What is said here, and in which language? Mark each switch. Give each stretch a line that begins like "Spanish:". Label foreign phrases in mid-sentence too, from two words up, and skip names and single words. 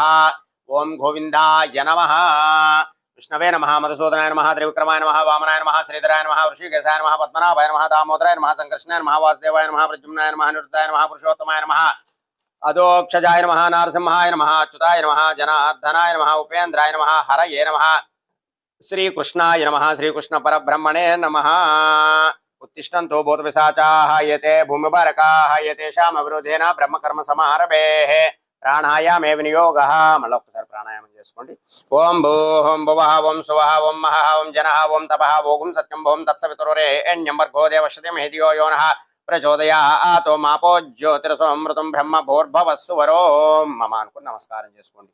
Sanskrit: ఓం గోవిందాయ నమః. విష్ణవే నమః. మధుసూదనాయ నమః. త్రివిక్రమాయ నమః. వామనాయ నమః. శ్రీధరాయ నమః. ఋషికేశాయ నమః. పద్మనాభాయ నమః. దామోదరాయ నమః. సంకర్షణాయ నమః. వాసుదేవాయ నమః. ప్రద్యుమ్నాయ నమః. నిరుద్ధాయ నమః. పురుషోత్తమాయ నమః. అదోక్షజాయ నమః. నారసింహాయ నమః. అచ్యుతాయ నమః. జనార్దనాయ నమః. ఉపేంద్రాయ నమః. హరయే నమః. శ్రీకృష్ణాయ నమః. శ్రీకృష్ణ పరబ్రహ్మణే నమః. उत्तिष्ठन्तो भूतपिशाचाः यते भूमिभारकाः यतेषाम् अविरोधेन ब्रह्मकर्म समारभेः प्राणायामे विनियोगः.
Telugu: మళ్ళీ ఒకసారి ప్రాణాయామం చేసుకోండి.
Sanskrit: ఓం భూః భువః ఓం సువః ఓం మహః ఓం జనః ఓం తపః ఓం సత్యం ఓం తత్సవితురేణ్యం భర్గో దేవశ్రుతిం ధియో యో నః ప్రచోదయాత్. మాపో జ్యోతిరసోమృతం బ్రహ్మ భూర్భవస్సు వరో మమ
Telugu: అనుకుని నమస్కారం చేసుకోండి.